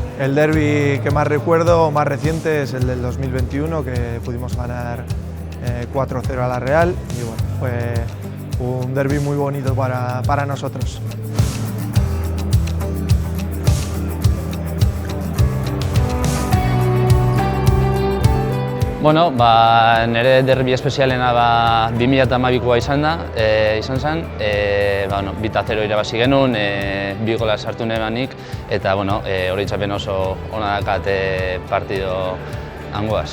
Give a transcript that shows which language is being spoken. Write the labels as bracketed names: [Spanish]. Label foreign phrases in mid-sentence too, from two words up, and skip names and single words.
[Spanish] El derbi que más recuerdo, más reciente, es el del 2021, que pudimos ganar 4-0 a la Real, y bueno, fue un derbi muy bonito para nosotros. [Basque] Bueno, nire derbi espezialena 2012koa izan zen, 2-0 irabazi genuen, 2 gola sartu nebanik, eta oroitzapen oso ona dakat partido hangoaz.